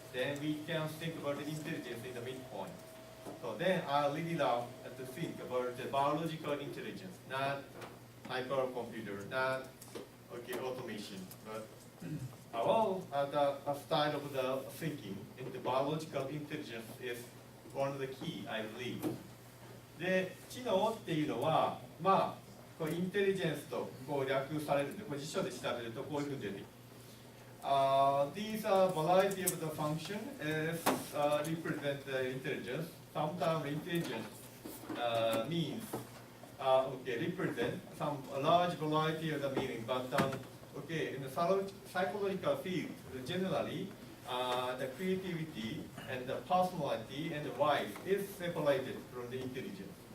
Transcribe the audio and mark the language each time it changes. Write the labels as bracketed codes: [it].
[en] Then we can think about the intelligence in the midpoint. So then I really love to think about the biological intelligence, not hypercomputer, not automation, but all the style of the thinking in the biological intelligence is one of the key, I believe. [ja] で、知能っていうのは、まあ、こうインテリジェンスとこう略されるんで、これ辞書で調べるとこういうふうに出てきます。 [en] These variety of the function is represent the intelligence. Sometimes intelligence means represent some large variety of the meaning, but in the psychological field, generally, the creativity and the personality and the life is separated from the intelligence.